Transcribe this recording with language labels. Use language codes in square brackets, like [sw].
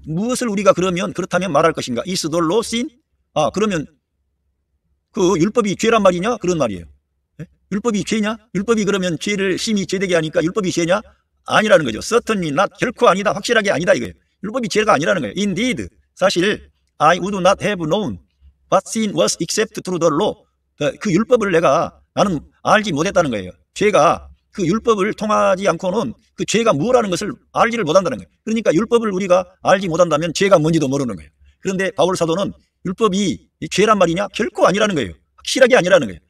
[ko] 무엇을 우리가 그렇다면 말할 것인가? [en] Is the law sin? [ko] 그러면 그 율법이 죄란 말이냐? 그런 말이에요. 율법이 죄냐? 율법이 그러면 죄를 심히 죄되게 하니까 율법이 죄냐? 아니라는 거죠. [en] Certainly not. [ko] 결코 아니다. 확실하게 아니다 이거예요. 율법이 죄가 아니라는 거예요. [en] Indeed. [ko] 사실 [en] I would not have known what sin was except through the law. [ko] 그 율법을 나는 알지 못했다는 거예요. 죄가 그 율법을 통하지 않고는 그 죄가 뭐라는 것을 알지를 못한다는 거예요. 그러니까 율법을 우리가 알지 못한다면 죄가 뭔지도 모르는 거예요. 그런데 바울 사도는 율법이 죄란 말이냐? 결코 아니라는 거예요. 확실하게 아니라는 거예요.